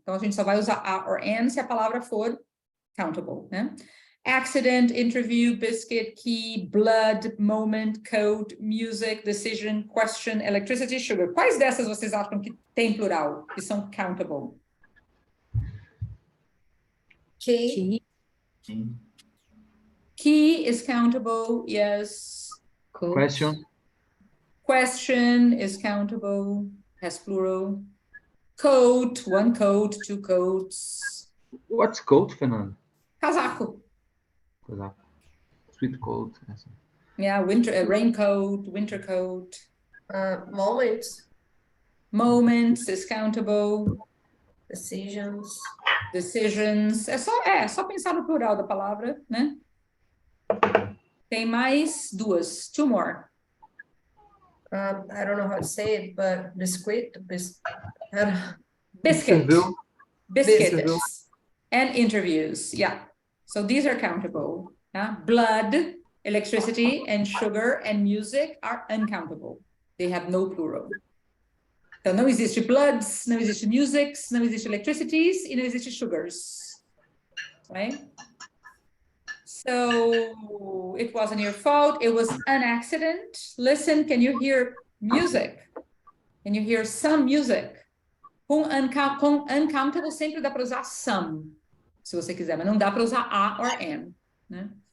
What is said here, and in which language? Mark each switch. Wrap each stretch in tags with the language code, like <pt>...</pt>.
<pt>Então a gente só vai usar a or an se a palavra for countable, né?</pt> <en>Accident, interview, biscuit, key, blood, moment, code, music, decision, question, electricity, sugar.</en> <pt>Quais dessas vocês acham que tem plural, que são countable?</pt> <en>Key. Key is countable, yes. Coat. Question. Question is countable, has plural. Coat, one coat, two coats. What's coat, Fernando?</en> <pt>Casaco.</pt> <en>Sweet coat. Yeah, winter, raincoat, winter coat. Moments. Moments is countable. Decisions. Decisions.</en> <pt>É só pensar no plural da palavra, né? Tem mais duas.</pt> <en>Two more. I don't know how to say it, but biscuit. Biscuit. Interview. Biscuits. And interviews. Yeah. So these are countable. Yeah? Blood, electricity, and sugar and music are uncountable. They have no plural.</en> <pt>Então, não existe bloods, não existe musics, não existe electricities, e não existe sugars.</pt> <en>Right? So it wasn't your fault. It was an accident. Listen, can you hear music? Can you hear some music?</en> <pt>Com uncountable sempre dá para usar some, se você quiser, mas não dá para usar a or an, né?</pt>